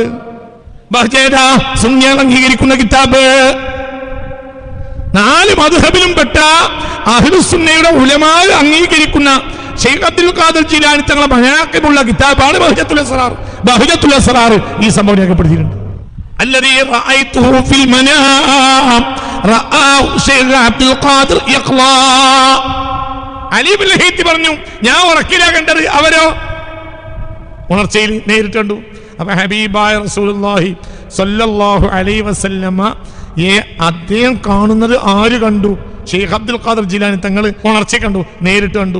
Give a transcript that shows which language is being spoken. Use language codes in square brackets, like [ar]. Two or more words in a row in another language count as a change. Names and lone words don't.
[ml] ബഹ്ജേദ സുന്നികൾ അംഗീകരിക്കുന്ന കിതാബ്, 4 മദ്ഹബിലും പെട്ട അഹ്ലുസുന്നയുടെ ഉലമാ അംഗീകരിക്കുന്ന ശൈഖ് അബ്ദുൽ ഖാദർ ജിലാനി തങ്ങളുടെ മനാഖിബുള്ള കിതാബാണ് ബഹ്ജത്തുൽ അസ്റാർ. ബഹ്ജത്തുൽ അസ്റാർ ഈ സംഭവം രേഖപ്പെടുത്തിയിട്ടുണ്ട്. [ar] الذي رأيته في المنام رآه شيخ عبد القادر يقلى. [ml] അലി ഇബ്നുൽ ഹീത്തി പറഞ്ഞു, ഞാൻ ഉറക്കിലാ കണ്ടത്, അവരോ ഉണർച്ചയിൽ നേരിട്ട് കണ്ടു. അപ്പൊ ഹബീബായ റസൂലുള്ളാഹി [ar] صلى الله عليه وسلم [ml] അദ്ദേഹം കാണുന്നത് ആര് കണ്ടു? ഷെയ്ഖ് അബ്ദുൽ ഖാദർ ജിലാനി തങ്ങൾ ഉണർച്ച കണ്ടു, നേരിട്ട് കണ്ടു.